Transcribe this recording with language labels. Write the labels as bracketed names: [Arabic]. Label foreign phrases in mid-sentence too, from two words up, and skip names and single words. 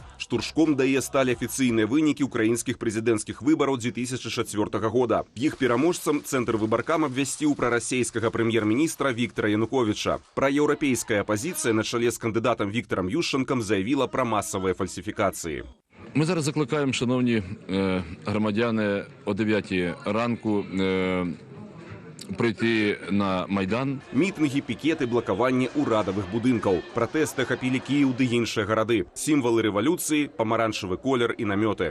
[Belarusian] Штуршком да яе сталі афіцыйныя вынікі ўкраінскіх прэзідэнцкіх выбараў 2004 года. Іх пераможцам цэнтр выбаркам абвясціў прарасейскага прэм'ер-міністра Віктара Януковіча. Праеўрапейская апазіцыя на чале з кандыдатам Віктарам Ющенкам заявіла пра масавыя фальсіфікацыі. [Ukrainian] Ми зараз закликаємо, шановні громадяни, о 9 ранку прийти на Майдан. Мітинги, пікети, блокаванне урадових будинків. Протести охопили Київ та інші городи. Символи революції, помаранчевий колір і намети.